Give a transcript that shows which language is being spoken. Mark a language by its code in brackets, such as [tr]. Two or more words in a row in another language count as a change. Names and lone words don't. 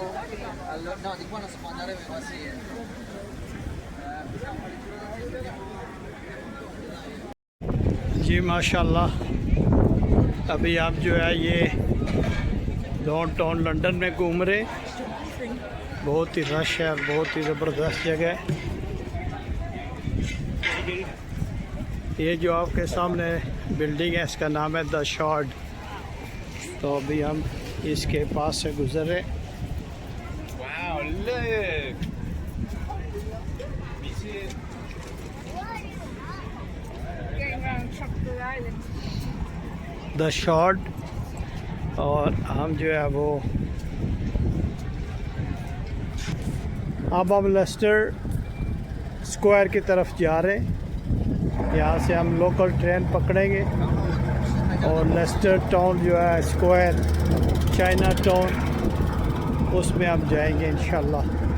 [it] Allora, no, di qua non si può andare per qua, sì. [hi] जी माशाल्लाह, अभी आप जो है ये डाउनटाउन लंदन में घूम रहे, बहुत ही रश है और बहुत ही ज़बरदस्त जगह है। ये जो आपके सामने बिल्डिंग है इसका नाम है द शॉर्ड। तो अभी हम इसके पास से गुजर रहे। [en] Wow, look! Going around Tropical Island. [hi] द शॉर्ड, और हम जो है वो अब हम लेस्टर स्क्वायर की तरफ जा रहे हैं। यहाँ से हम [en] local train [hi] पकड़ेंगे और लेस्टर टाउन जो है स्क्वायर, चाइना टाउन, उसमें हम जाएंगे इंशाल्लाह।